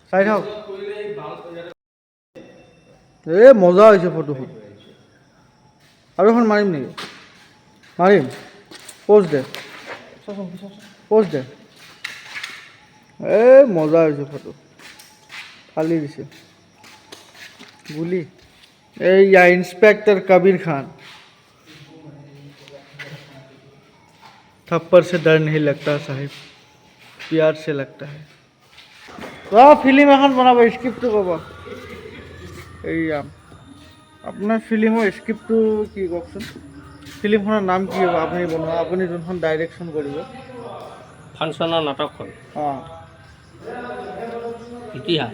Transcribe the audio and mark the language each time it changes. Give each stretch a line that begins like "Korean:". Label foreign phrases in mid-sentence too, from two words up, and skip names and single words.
Assamese: চাই থাকক মজা হৈছে ফটোখন আৰু এখন মাৰিম নেকি মাৰিম প'জ দে মজা হৈছে ফটো ফালি দিছে গুলি এইয়া ইন্সপেক্टर कबीर खान
Hindi: थप्पड़ से डर नहीं लगता साहिब प्यार से लगता है
Assamese: ফিল্ম এখন বনাব স্ক্ৰিপ্টটো ক'ব এইয়া আপোনাৰ ফিল্মৰ স্ক্ৰিপ্টটো কি কওকচোন ফিল্মখনৰ নাম কি হ'ব আপুনি বনোৱা আপুনি যোনখন ডাইৰেকশ্যন কৰিব ফাংচনৰ নাটকখন অঁ ইতিহাস